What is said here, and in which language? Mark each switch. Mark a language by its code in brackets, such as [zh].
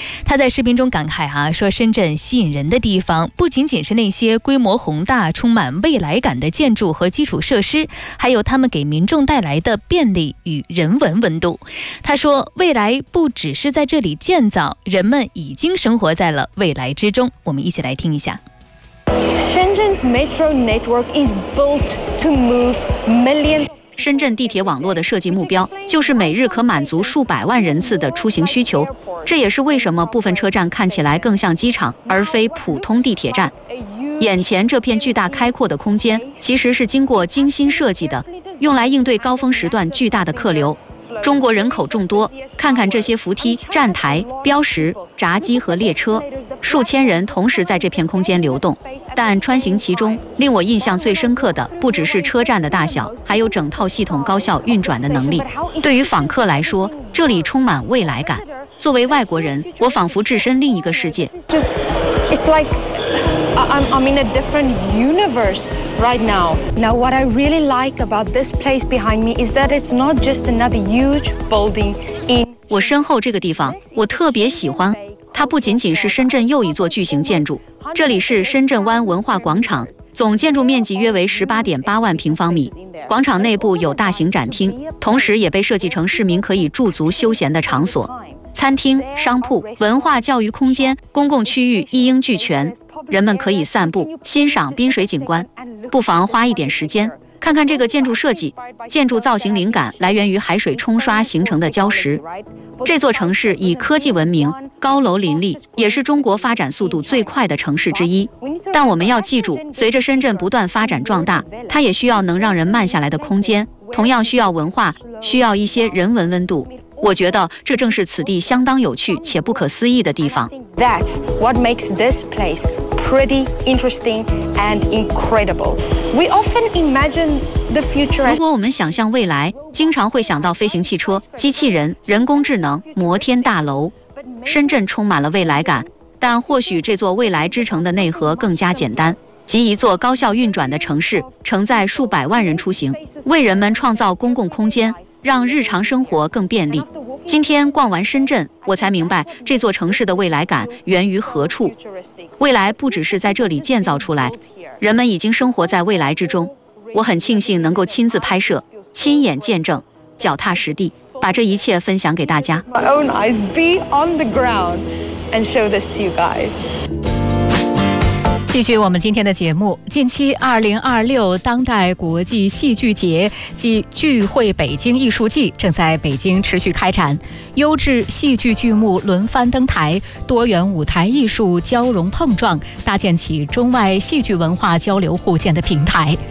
[zh] 他在视频中感慨说深圳吸引人的地方不仅仅是那些规模宏大充满未来感的建筑和基础设施，还有他们给民众带来的便利与人文温度。他说未来不只是在这里建造，人们已经生活在了未来之中。我们一起来听一下。 [en] Shenzhen's metro network is built to move millions. [zh] 深圳地铁网络的设计目标就是每日可满足数百万人次的出行需求，这也是为什么部分车站看起来更像机场而非普通地铁站。眼前这片巨大开阔的空间其实是经过精心设计的，用来应对高峰时段巨大的客流。中国人口众多，看看这些扶梯、站台、标识、闸机和列车，数千人同时在这片空间流动。但穿行其中，令我印象最深刻的不只是车站的大小，还有整套系统高效运转的能力。对于访客来说，这里充满未来感。作为外国人，我仿佛置身另一个世界。 [en] I'm in a different universe right now. Now, what I really like about this place behind me is that it's not just another huge building. In [zh] 我身后这个地方，我特别喜欢。它不仅仅是深圳又一座巨型建筑，这里是深圳湾文化广场，总建筑面积约为18.8万平方米。广场内部有大型展厅，同时也被设计成市民可以驻足休闲的场所。餐厅、商铺、文化教育空间、公共区域一应俱全，人们可以散步欣赏滨水景观。不妨花一点时间看看这个建筑设计，建筑造型灵感来源于海水冲刷形成的礁石。这座城市以科技闻名，高楼林立，也是中国发展速度最快的城市之一。但我们要记住，随着深圳不断发展壮大，它也需要能让人慢下来的空间，同样需要文化，需要一些人文温度。我觉得这正是此地相当有趣且不可思议的地方。 [en] That's what makes this place pretty interesting and incredible. We often imagine the future. [zh] 如果我们想象未来，经常会想到飞行汽车、机器人、人工智能、摩天大楼。深圳充满了未来感，但或许这座未来之城的内核更加简单，即一座高效运转的城市，承载数百万人出行，为人们创造公共空间，让日常生活更便利。今天逛完深圳，我才明白这座城市的未来感源于何处。未来不只是在这里建造出来，人们已经生活在未来之中。我很庆幸能够亲自拍摄，亲眼见证，脚踏实地，把这一切分享给大家。 [en] My own eyes be on the ground and show this to you guys. [zh] 继续我们今天的节目。近期2026当代国际戏剧节暨聚会北京艺术季正在北京持续开展，优质戏剧剧目轮番登台，多元舞台艺术交融碰撞，搭建起中外戏剧文化交流互鉴的平台。